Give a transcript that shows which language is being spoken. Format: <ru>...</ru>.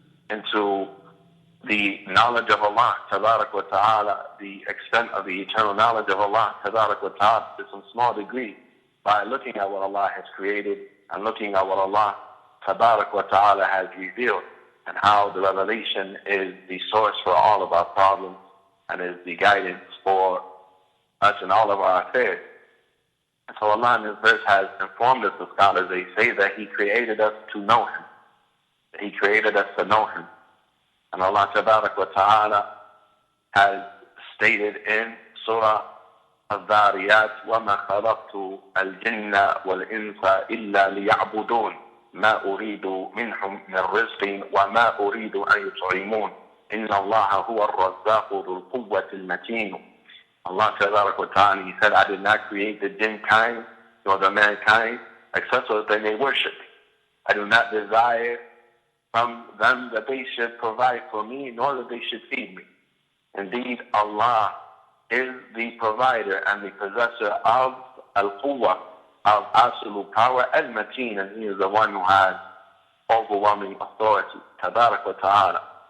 <en>into the knowledge of Allah, Tabarak wa Ta'ala, the extent of the eternal knowledge of Allah, Tabarak wa Ta'ala, to some small degree, by looking at what Allah has created and looking at what Allah, Tabarak wa Ta'ala, has revealed, and how the revelation is the source for all of our problems and is the guidance for us in all of our affairs. And so Allah in this verse has informed us, the scholars, they say that He created us to know Him. That He created us to know Him.</en> <ar>And Allah Tabarak wa Ta'ala has stated in Surah al-Dhariyat, وَمَا خَلَقْتُ الْجِنَّ وَالْإِنسَ إِلَّا لِيَعْبُدُونَ مَا أُرِيدُ مِنْهُمْ مِنْ رِزْقٍ وَمَا أُرِيدُ أَنْ يُطْعِمُونَ إِنَّ اللَّهَ هُوَ الرَّزَّاقُ ذُو الْقُوَّةِ الْمَتِينُ.</ar> <en>Allah Tabarak wa Ta'ala, He said, I did not create the jinn kind nor the mankind except so that they may worship me. I do not desire from them that they should provide for me, nor that they should feed me. Indeed, Allah is the provider and the possessor of al-Quwwah, of absolute power, al-Mateen, and He is the one who has overwhelming authority, Tabarak wa Ta'ala.</en>